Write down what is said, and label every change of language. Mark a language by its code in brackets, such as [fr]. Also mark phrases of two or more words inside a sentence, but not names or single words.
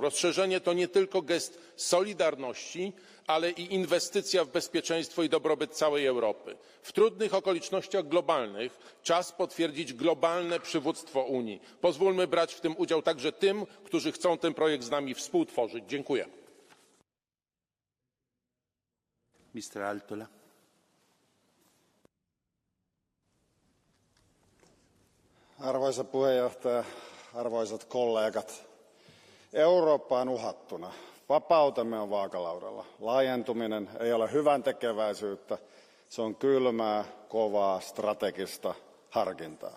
[pl] Rozszerzenie to nie tylko gest solidarności, ale i inwestycja w bezpieczeństwo i dobrobyt całej Europy. W trudnych okolicznościach globalnych czas potwierdzić globalne przywództwo Unii. Pozwólmy brać w tym udział także tym, którzy chcą ten projekt z nami współtworzyć. Dziękuję. Mr. Altola. [fi] Arvoisa puheenjohtaja, arvoisat kollegat. Eurooppa on uhattuna. Vapautemme on vaakalaudalla. Laajentuminen ei ole hyväntekeväisyyttä, se on kylmää, kovaa, strategista harkintaa.